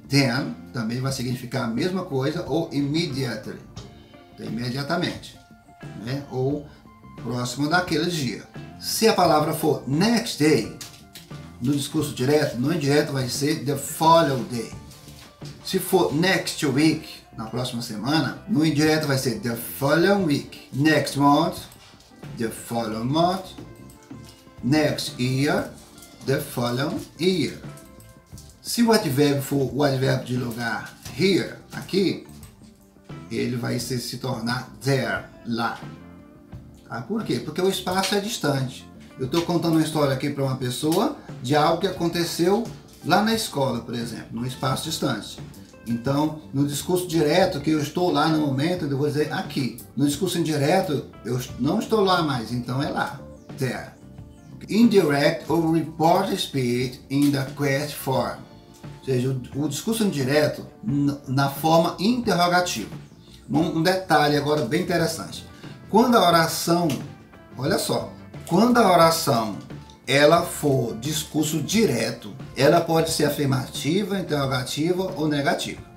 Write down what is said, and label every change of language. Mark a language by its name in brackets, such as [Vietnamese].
[Portuguese] Then também vai significar a mesma coisa, ou immediately, imediatamente, né? Ou próximo daquele dia. Se a palavra for next day, no discurso direto, no indireto vai ser [English] the following day. [Portuguese] Se for next week, na próxima semana, no indireto vai ser [English] the following week. Next month, the following month. Next year, the following year. [Portuguese] Se o advérbio for o advérbio de lugar, here, aqui, ele vai se tornar there, lá. Tá? Por quê? Porque o espaço é distante. Eu estou contando uma história aqui para uma pessoa de algo que aconteceu lá na escola, por exemplo, num espaço distante. Então, no discurso direto, que eu estou lá no momento, eu vou dizer aqui. No discurso indireto, eu não estou lá mais, então é lá, there. [English] Indirect [Portuguese] ou [English] report speech in the question form. [Portuguese] Ou seja, o discurso indireto na forma interrogativa. Um detalhe agora bem interessante. Quando a oração, olha só, quando a oração ela for discurso direto, ela pode ser afirmativa, interrogativa ou negativa.